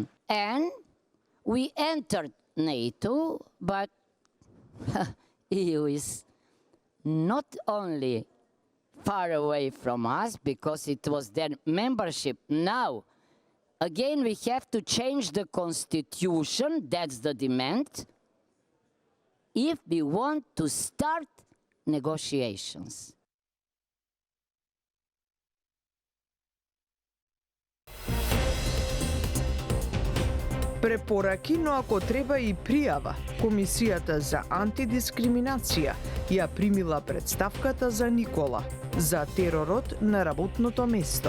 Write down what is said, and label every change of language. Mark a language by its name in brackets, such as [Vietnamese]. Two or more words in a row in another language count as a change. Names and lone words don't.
[English] And we entered NATO, but EU is not only far away from us because it was their membership. Now, again, we have to change the constitution, that's the demand, if we want to start negotiations. [Macedonian] Препораки, но ако треба и пријава, Комисијата за антидискриминација ја примила представката за Никола за теророт на работното место.